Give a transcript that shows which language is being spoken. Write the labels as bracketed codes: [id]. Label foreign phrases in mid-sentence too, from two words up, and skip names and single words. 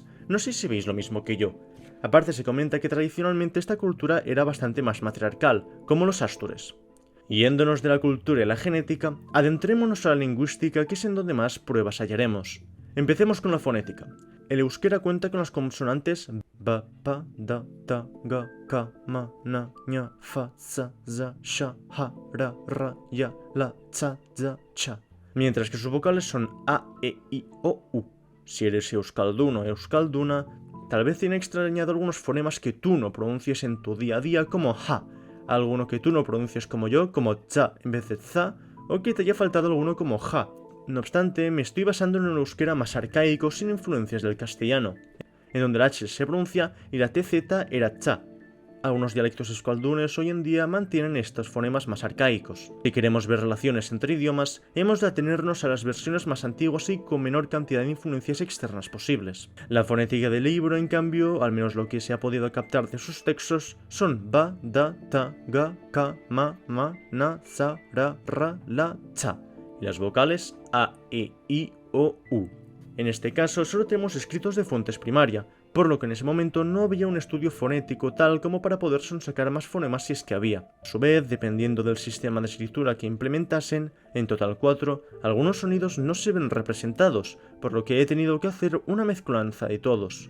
[es] No sé si veis lo mismo que yo. Aparte se comenta que tradicionalmente esta cultura era bastante más matriarcal, como los astures. Yéndonos de la cultura y la genética, adentrémonos a la lingüística, que es en donde más pruebas hallaremos. Empecemos con la fonética. El euskera cuenta con las consonantes ba, pa, da, ta, ga, ka, ma, na, ña, fa, za, za, sha, ha, ra, ya, la, za, za, cha. Mientras que sus vocales son a, e, i, o, u. Si eres euskalduno o euskalduna, tal vez tiene extrañado algunos fonemas que tú no pronuncies en tu día a día como ja, alguno que tú no pronuncies como yo, como za en vez de za, o que te haya faltado alguno como ja. No obstante, me estoy basando en un euskera más arcaico sin influencias del castellano, en donde la H se pronuncia y la TZ era cha. algunos dialectos euskaldunes hoy en día mantienen estos fonemas más arcaicos. Si queremos ver relaciones entre idiomas, hemos de atenernos a las versiones más antiguas y con menor cantidad de influencias externas posibles. La fonética del libro, en cambio, al menos lo que se ha podido captar de sus textos, son ba, da, ta, ga, ka, ma, na, za, ra, la, cha, y las vocales a, e, i, o, u. En este caso solo tenemos escritos de fuentes primaria, por lo que en ese momento no había un estudio fonético tal como para poder sonsacar más fonemas si es que había. A su vez, dependiendo del sistema de escritura que implementasen, en total 4, algunos sonidos no se ven representados, por lo que he tenido que hacer una mezcolanza de todos.